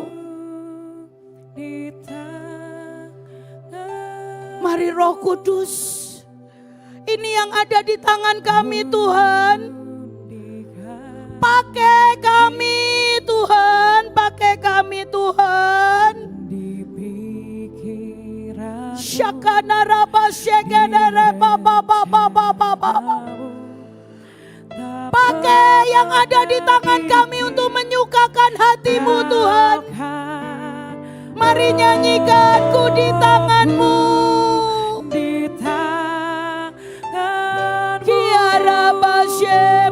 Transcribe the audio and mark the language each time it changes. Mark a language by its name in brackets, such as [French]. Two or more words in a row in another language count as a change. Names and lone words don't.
[Indonesian] Di tangan. Mari Roh Kudus. ini yang ada di tangan kami Tuhan. Pakai kami Tuhan, pakai kami Tuhan. Syakana raba syekene reba baba baba baba. Pakai yang ada di tangan kami untuk menyukakan hati-Mu Tuhan. Mari nyanyikan ku di tangan-Mu. Kiara basye.